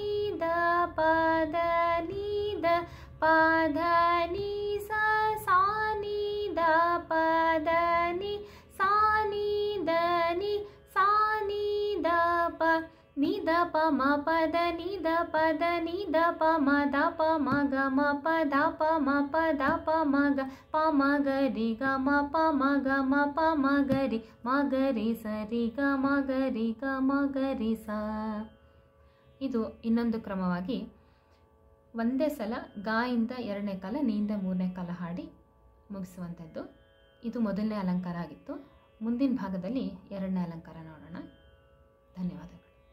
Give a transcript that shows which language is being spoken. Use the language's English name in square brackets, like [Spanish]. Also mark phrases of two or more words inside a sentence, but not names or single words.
[Kannada] ದ ಪ ದ ನಿ ದ ಪ ದ ನಿ ಸ ಸ ನಿ ದ ಪ ದ ನಿ ಸ ನಿ ದ ನಿ ಸ ನಿ ದ ಪ ನಿ ದ ಪ ಮ ಪ ದ ನಿ ದ ಪ ದ ನಿ ದ ಪ ಮ ದ ಪ ಮ ಗ ಮ ಪ ದ ಪ ಮ ಪ ದ ಪ ಮ ಗ ಪ ಮ ಗ ರಿ ಗ ಮ ಪ ಮ ಗ ಮ ಪ ಮ ಗರಿ ಮ ಗರಿ ಸರಿ ಗ ಮ ಗರಿ ಗ ಮ ಗರಿ ಸ. ಇದು ಇನ್ನೊಂದು ಕ್ರಮವಾಗಿ ಒಂದೇ ಸಲ ಗಾ ಇಂದ 2ನೇ ಕಾಲ, ನೀ ಇಂದ 3ನೇ ಕಾಲ ಹಾಡಿ ಮುಗಿಸುವಂಥದ್ದು. ಇದು ಮೊದಲನೇ ಅಲಂಕಾರ ಆಗಿತ್ತು. ಮುಂದಿನ ಭಾಗದಲ್ಲಿ 2ನೇ ಅಲಂಕಾರ ನೋಡೋಣ. ಧನ್ಯವಾದಗಳು.